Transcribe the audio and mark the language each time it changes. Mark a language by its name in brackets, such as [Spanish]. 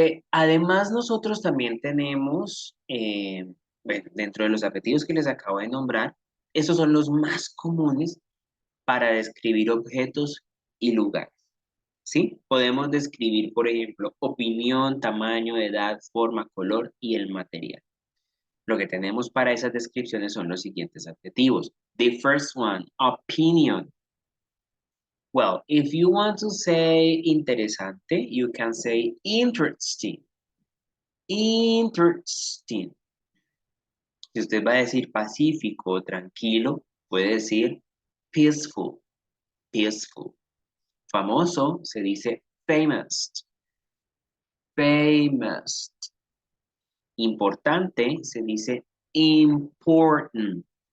[Spanish] Además, nosotros también tenemos, bueno, dentro de los apetitos que les acabo de nombrar, esos son los más comunes para describir objetos y lugares. ¿Sí? Podemos describir, por ejemplo, opinión, tamaño, edad, forma, color y el material. lo que tenemos para esas descripciones son los siguientes adjetivos. [English] The first one, opinion. Well, if you want to say interesante, you can say interesting. Interesting. [Spanish] Si usted va a decir pacífico, tranquilo, puede decir peaceful, peaceful. Famoso se dice famous, famous. Importante se dice important.